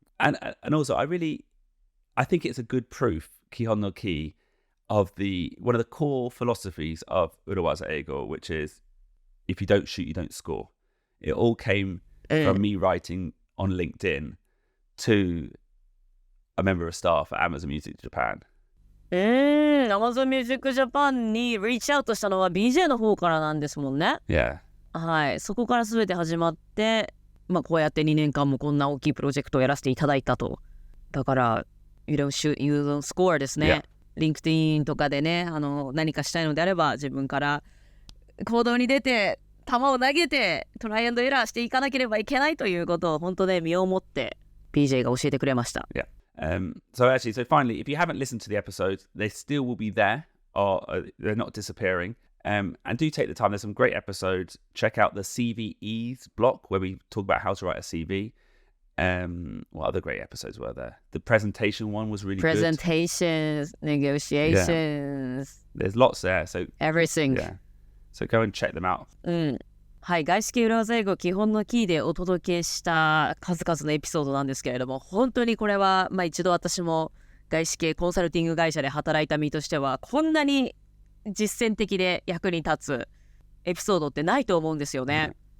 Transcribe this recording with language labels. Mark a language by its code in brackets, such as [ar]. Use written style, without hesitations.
[en] And also, I think it's a good proof, Kihon no Ki, of one of the core philosophies of Urawaza Eigo, which is if you don't shoot, you don't score. It all came from me writing on LinkedIn to a member of staff at Amazon Music Japan. [ja] Amazon Music Japan に [en] reach out [ja] したのは BJ の方からなんですもんね。はい、そこから全て始まって、こうやって2年間もこんな大きいプロジェクトをやらせていただいたと。だから、 [en] You don't shoot, you don't score [ja] ですね。 LinkedIn とかでね、何かしたいのであれば自分から行動に出て、球を投げて、トライアンドエラーしていかなければいけないということを本当ね、身をもって BJ が教えてくれました。 [en] So finally, if you haven't listened to the episodes, they still will be there, or they're not disappearing. And do take the time. There's some great episodes. Check out the CVEs block where we talk about how to write a CV. What other great episodes were there? The presentation one was really good. Presentations, negotiations. There's lots there. So everything. Yeah. So go and check them out. [ja] はい、外資系裏技英語基本のキーでお届けした数々のエピソードなんですけれども、本当にこれは、一度私も外資系コンサルティング会社で働いた身としては、こんなに実践的で役に立つエピソードってないと思うんですよね。